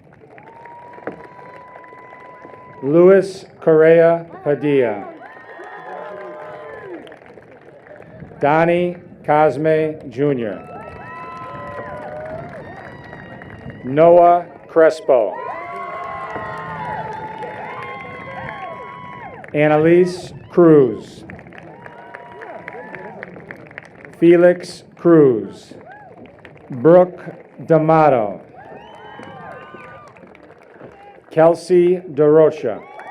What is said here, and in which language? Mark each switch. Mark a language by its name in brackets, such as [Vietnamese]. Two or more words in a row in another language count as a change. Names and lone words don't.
[English] Luis Correa Padilla. Donnie Cosme Jr. Noah Crespo. Annalise Cruz. Felix Cruz. Brooke D'Amato. Kelsey DeRocha.